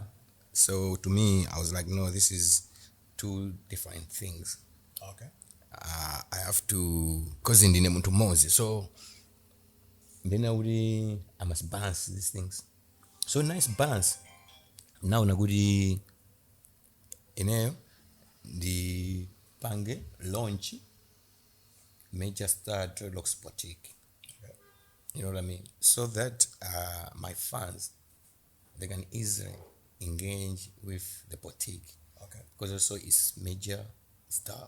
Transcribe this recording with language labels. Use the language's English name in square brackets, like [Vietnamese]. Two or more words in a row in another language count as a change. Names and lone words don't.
[English] So to me I was like no, this is 2 different things. Okay. I have to, cause [Nyanja] ndine muntu mozi, [English] so then I must balance these things. So nice balance. Now [Nyanja] nagudi ineyo [English] the pange launch Major Star dreadlocks boutique. You know what I mean? So that my fans, they can easily engage with the boutique. Okay. Because also it's Major Star.